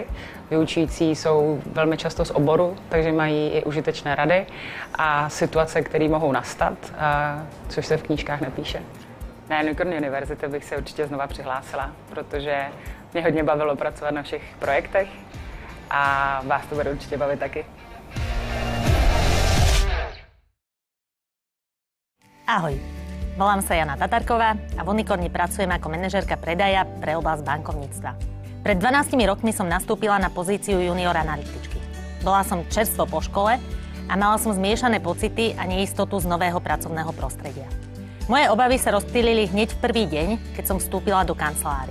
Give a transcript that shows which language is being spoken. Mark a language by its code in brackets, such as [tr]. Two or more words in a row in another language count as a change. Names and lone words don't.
[cs] Vyučující jsou velmi často z oboru, takže mají i užitečné rady a situace, které mohou nastat, což se v knížkách nepíše. Na Unicorn University bych se určitě znova přihlásila, protože mě hodně bavilo pracovat na všech projektech a vás to bude určitě bavit taky. [sk] Ahoj, volám sa Jana Tatarková a v Unicorni pracujem ako manažérka predaja pre oblasť bankovníctva. Pred 12 rokmi som nastúpila na pozíciu junior analytičky. Bola som čerstvo po škole a mala som zmiešané pocity a neistotu z nového pracovného prostredia. Moje obavy sa rozptýlili hneď v prvý deň, keď som vstúpila do kancelárie.